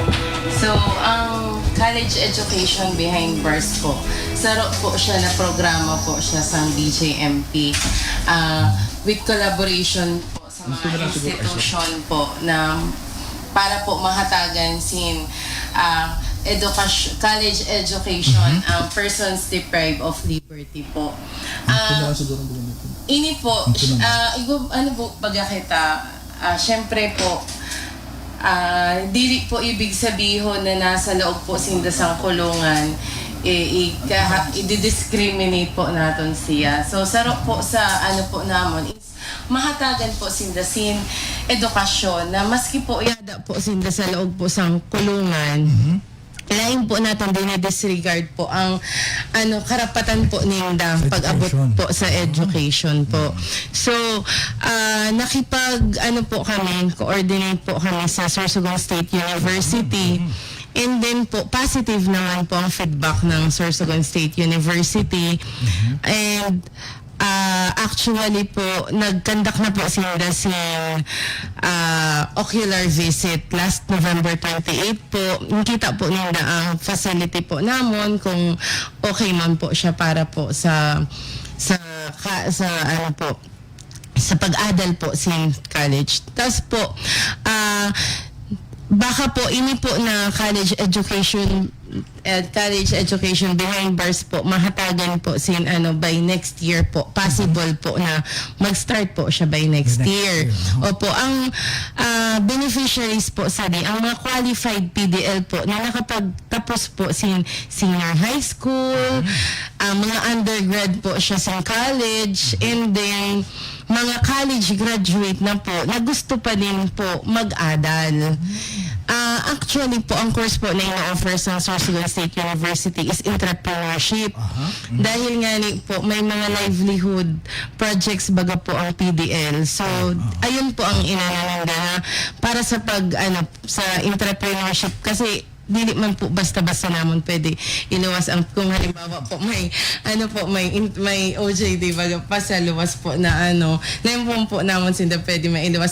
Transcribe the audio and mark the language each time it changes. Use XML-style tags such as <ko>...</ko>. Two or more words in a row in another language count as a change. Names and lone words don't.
<bik>So, ang College Education Behind Bars po, saro po siya na programa po siya sa BJMP</bik> <en>with collaboration</en> <bik>po sa mga institution po na para po mahatagan sin</bik> <en>college education</en> <bik>ang</bik> <en>persons deprived of liberty</en> <bik>po. Ini po, ano po baga kita, syempre po, dili po</bik> <tl>ibig sabihin na nasa loob</tl> <bik>po sinda sang kulungan i-discriminate po naton siya. So saro po sa ano po namon is mahatagan po sinda sin edukasyon na maski po yada po sinda sa loob po sang kulungan. Lain po natin din disregard po ang karapatan po ninda pag-abot po sa education po. So, coordinate po kami sa Sorsogon State University.</bik> <tl>And then po, positive naman po ang feedback ng Sorsogon State University. And actually po, nag-conduct na po sila</tl> <en>ocular visit last November 28</en> <tl>po.</tl> <bik>Nakita po nila ang facility po namon kung okay man po siya para po sa pag-adal po sa college. Tapos po, baka po ini po na college education behind bars po mahatagan po sin</bik> <en>by next year</en> <bik>po, possible po na mag-start po siya</bik> <en>by next year.</en> <bik>Opo, ang beneficiaries po ang mga qualified PDL po na nakapagtapos po sin</bik> <en>senior high school,</en> <bik>mga undergrad po siya sa college, and then mga</bik> <en>college graduate</en> <bik>na po na gusto pa din po mag-adal. Actually po, ang course po na ina-offer sa Sorsogon State University is entrepreneurship. Dahil nga po, may mga</bik> <en>livelihood projects</en> <bik>baga po ang PDL. So, ayun po ang inananda na para sa sa entrepreneurship. Kasi dili man po basta-basta namon pwede iluwas ang kung halimbawa po may OJT baga pa sa luwas po na na po namon sinda pwede mailuwas.</bik>